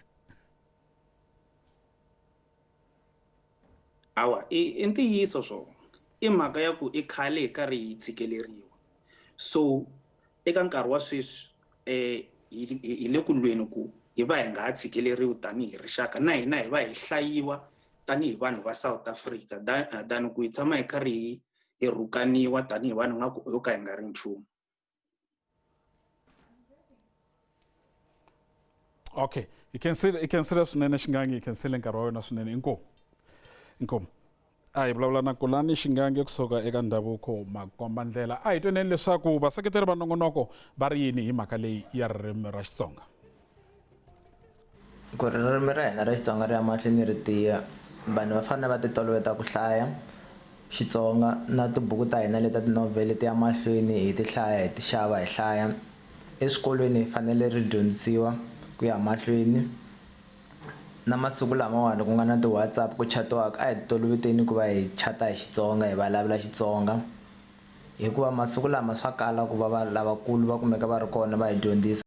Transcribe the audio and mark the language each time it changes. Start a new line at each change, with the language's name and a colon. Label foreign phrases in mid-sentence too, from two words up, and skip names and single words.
Tsonga: Hawa i ntiyiso swo i mhaka ya ku i khale hi karhi hi tshikeleriwa so eka nkarhi wa sweswi hi le ku lweni ku hi va hi nga ha tshikeleriwi tanihi rixaka na hina hi va hi hlayiwa tanihi vanhu va South Africa than ku hi tshama hi karhi hi rhukaniwa tanihi vanhu nga ku yo ka hi nga ri nchumu.
English: Okay, you can see swinene Xingange, you can see
Tsonga: nkarhi wa wena swinene. Inkomu a hi vulavula na Kulani Xingange kusuka eka ndhavuko makomba ndlela. A hi tweneni leswaku vaseketeri va nongonoko va ri yini hi mhaka leyi ya ririmi ra Xitsonga? Ku ririmi ra hina ra Xitsonga ri ya mahlweni ri tiya vanhu va fanele va ti toloveta ku hlaya Xitsonga na tibuku ta hina leta tinovhele ti ya mahlweni hi ti hlaya hi ti xava hi hlaya eswikolweni hi fanele ri dyondzisiwa ku ya mahlweni na masiku lamawani ku nga na ti-WhatsApp ku chatiwaka a hi toloveteni ku va hi chata hi Xitsonga hi vulavula Xitsonga hikuva masiku lama swa kala ku va lavakulu va kumeka va ri kona va hi dyondzisa.